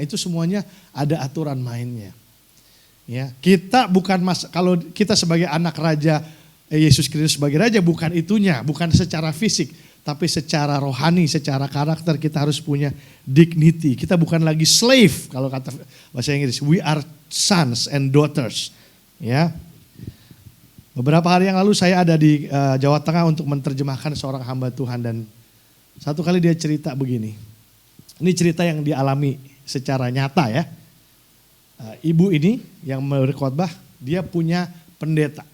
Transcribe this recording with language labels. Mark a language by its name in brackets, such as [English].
[Indonesian] Itu semuanya ada aturan mainnya. Ya, kita bukan kalau kita sebagai anak raja, Yesus Kristus sebagai raja bukan itunya. Bukan secara fisik. Tapi secara rohani, secara karakter kita harus punya dignity. Kita bukan lagi slave kalau kata bahasa Inggris. [English] We are sons and daughters. [Indonesian] Ya. Beberapa hari yang lalu saya ada di Jawa Tengah untuk menerjemahkan seorang hamba Tuhan. Dan satu kali dia cerita begini. Ini cerita yang dialami secara nyata ya. Ibu ini yang berkhotbah, dia punya pendeta.